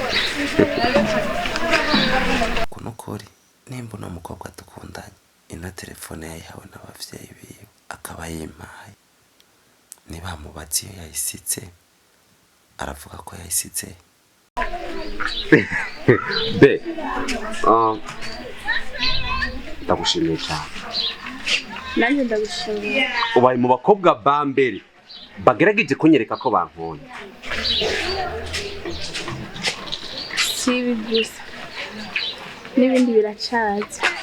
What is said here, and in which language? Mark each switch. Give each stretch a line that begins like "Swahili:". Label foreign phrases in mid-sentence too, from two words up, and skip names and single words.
Rundi: Kunukuri nimba uno mukobwa dukundanye ino telefone yayihawe n'abavyeyi biwe akaba yimpaye niba mubatsi iyo yayisitse aravuga ko yayisitse. Be ndagushimiye cyane. Nanjye ndagushimiye. Ubaye mu bakobwa ba mbere bagerageje kunyereka ko bankunda. Si ibi gusa n'ibindi biracaza.